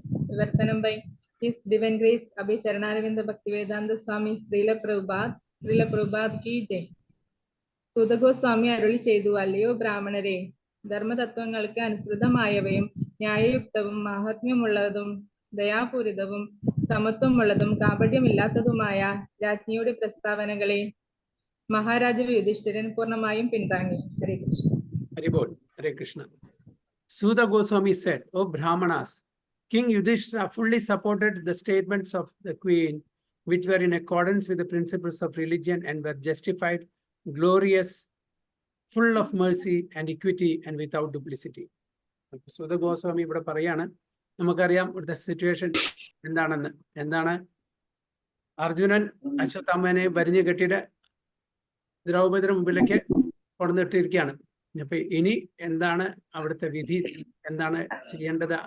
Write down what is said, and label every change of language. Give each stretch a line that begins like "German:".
English: विवर्तनं by His Divine Grace Abhay Charanaravinda Bhaktivedanta Swami Srila Prabhupada
Hindi: की जय.
Malayalam: സുതഗോസ്വാമി അരുളി ചെയ്തു, അല്ലയോ ബ്രാഹ്മണരെ, ധർമ്മതത്വങ്ങൾക്ക് അനുസൃതമായവയും ന്യായയുക്തവും മാഹാത്മ്യമുള്ളതും ദയാപൂരിതവും സമത്വമുള്ളതും കാപട്യമില്ലാത്തതുമായ രാജ്ഞിയുടെ പ്രസ്താവനകളെ മഹാരാജാവ് യുധിഷ്ഠിരൻ പൂർണ്ണമായും പിന്താങ്ങി.
Sanskrit: ഹരേ Krishna. Hare Krishna.
English: Sudha Goswami said, O Brahmanas, King Yudhishthira fully supported the statements of the queen, which were in accordance with the principles of religion and were justified, glorious, full of mercy and equity and without duplicity.
Malayalam: Sudha Goswami ഇവിടെ പറയാണ്, നമുക്കറിയാം ഇവിടുത്തെ situation എന്താണ്. അർജുനൻ അശ്വത്ഥാമനെ വരിഞ്ഞു കെട്ടിയിട്ട് ദ്രൗപദിയുടെ മുമ്പിലേക്ക് കൊണ്ടുവന്നിട്ടിരിക്കുകയാണ്. അപ്പൊ ഇനി എന്താണ് അവിടുത്തെ വിധി, എന്താണ് ചെയ്യേണ്ടത്?